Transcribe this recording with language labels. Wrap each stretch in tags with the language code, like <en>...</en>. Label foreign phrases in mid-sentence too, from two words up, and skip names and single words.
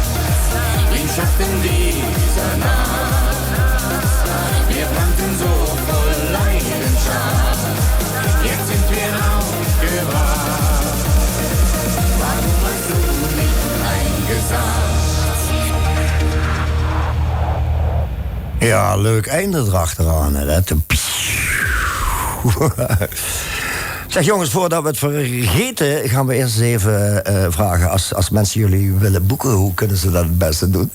<de>Im Schatten dieser Nacht. Wir brannten so voll Leidenschaft. Jetzt sind wir aufgewacht. Warum hast du nicht Nein gesagt?</de> <nl>Ja, leuk einde erachteraan. Zeg jongens, voordat we het vergeten... gaan we eerst eens even vragen... Als mensen jullie willen boeken, hoe kunnen ze dat het beste doen?</nl>